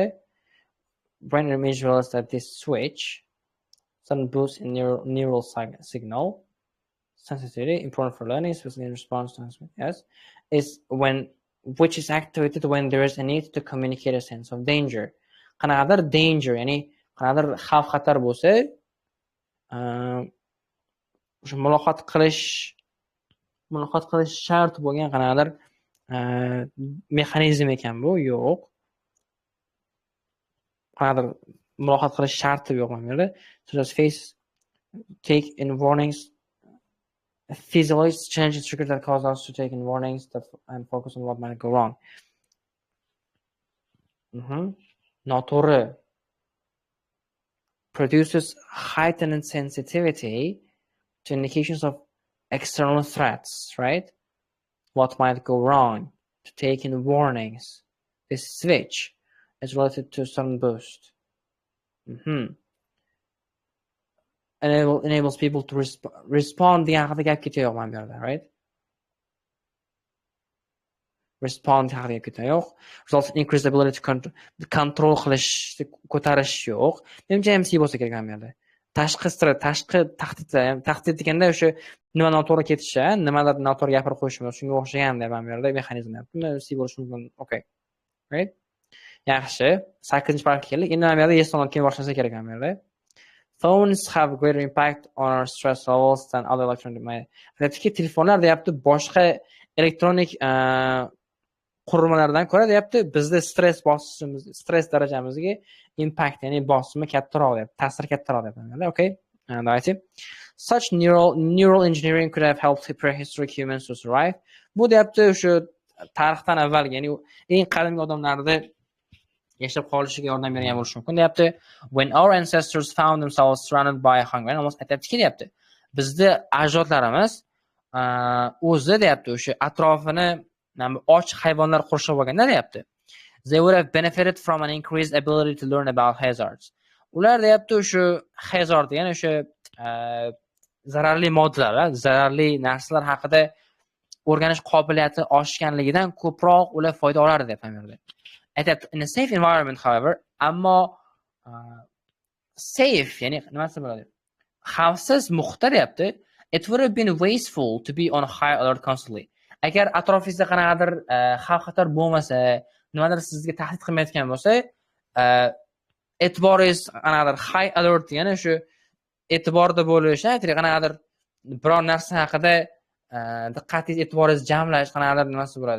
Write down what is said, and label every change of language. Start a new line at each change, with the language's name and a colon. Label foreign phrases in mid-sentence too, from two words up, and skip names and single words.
English: Brain image reveals that this switch, sudden boost in neural signal, sensitivity, important for learning, especially in response to which is activated when there is a need to communicate a sense of danger.
Uzbek: Qanaqadir danger, ya'ni qanaqadir xavf-xatar bo'lsa, o'sha muloqot qilish shart bo'lgan qanaqadir mexanizm ekan bu, yo'q. Qanaqadir muloqot qilish sharti yo'q mana bu yerda.
English: So just face take in warnings. Physiological changes trigger that cause us to take in warnings and focus on what might go wrong.
Uzbek: Noto'g'ri.
English: Produces heightened sensitivity to indications of external threats, right? What might go wrong, to take in warnings. This switch is related to sudden boost. Enables people to respond
Uzbek: degan haqida gap ketayo'q mana bu yerda,
English: right?
Uzbek: Respond haqida gap ketayo'q.
English: Results in increased ability to control
Uzbek: qilish, ko'tarish yo'q. Menimcha MC bo'lsa kerak mana bu yerda. Tashqi tahdid deganda o'sha nima noto'g'ri ketishi, nimalar noto'g'ri gapirib qo'yish, shunga o'xshagan deb mana bu yerda mexanizm deyapti. MC bo'lishi mumkin.
English: Okay. Right?
Uzbek: Yaxshi. 8-paragrafga keldik. Endi mana bu yerda
English: yes or no
Uzbek: keyin boshlasa kerak mana bu yerda. Phones have greater impact on our stress levels than other electronic devices. Aytdiki, telefonlar deyapti, boshqa elektronik qurilmalardan ko'ra deyapti, bizda stress darajamizga impact, ya'ni bosimi kattaroq deyapti, ta'sir kattaroq deyapti.
Russian: Okay? Давайте.
English: Such neural engineering could have helped prehistoric humans to survive.
Uzbek: Bu deyapti, o'sha tarixdan avvalgi, ya'ni eng qadimgi odamlarda yashab qolishiga yordam bergan bo'lishi mumkin deyapti.
English: When our ancestors found themselves surrounded by hunger,
Uzbek: almost aytayaptiki deyapti, bizda ajdodlarimiz o'zi deyapti o'sha atrofini och hayvonlar qurshab olganda deyapti,
English: they would have benefited from an increased ability to learn about hazards.
Uzbek: Ular deyapti o'sha hazard degani o'sha zararli moddalar, zararli narsalar haqida o'rganish qobiliyati oshganligidan ko'proq ular foyda olardi deb aytadi.
English: In a safe environment, however,
Uzbek: ammo safe, ya'ni nimasi bo'ladi? Xavfsiz muhitda deyapti,
English: it would have been wasteful to be on high alert constantly.
Uzbek: Agar atrofingizda qanaqadir xavf-xatar bo'lmasa, nimadir sizga tahdid qilmayotgan bo'lsa, e'tiboringiz qanaqadir
English: high alert
Uzbek: degani o'sha e'tiborda bo'lish, qanaqadir biror narsa haqida diqqatingiz, e'tiboringiz jamlash, qanaqadir nimasi bo'ladi.